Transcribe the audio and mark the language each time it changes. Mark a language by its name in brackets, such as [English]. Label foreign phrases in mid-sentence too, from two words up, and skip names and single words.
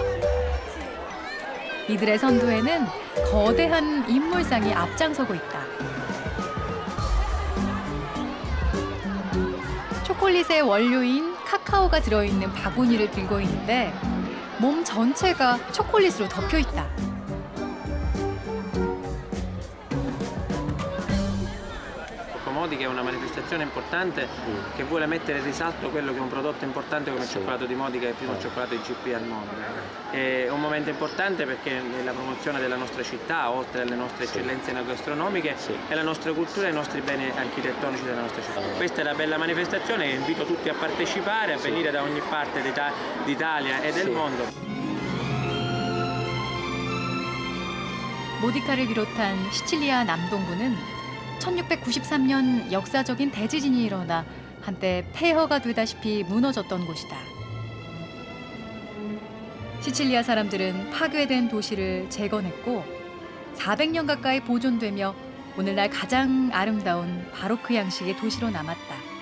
[Korean] 이들의 선두에는 거대한 인물상이 앞장서고 있다. 초콜릿의 원료인 카카오가 들어있는 바구니를 들고 있는데 몸 전체가 초콜릿으로 덮여 있다. [Italian] Come Modica è una manifestazione importante che vuole mettere in risalto quello che è un prodotto importante come il cioccolato di Modica, è il primo cioccolato IGP al mondo. È un momento importante perché è la promozione della nostra città, oltre alle nostre eccellenze gastronomiche, e la nostra cultura e i nostri beni architettonici della nostra città. Questa è la bella manifestazione che invito tutti a partecipare, a venire da ogni parte d'Italia e del mondo. [Korean] 모디카를 비롯한 시칠리아 남동부는 1693년 역사적인 대지진이 일어나 한때 폐허가 되다시피 무너졌던 곳이다. 시칠리아 사람들은 파괴된 도시를 재건했고 400년 가까이 보존되며 오늘날 가장 아름다운 바로크 양식의 도시로 남았다.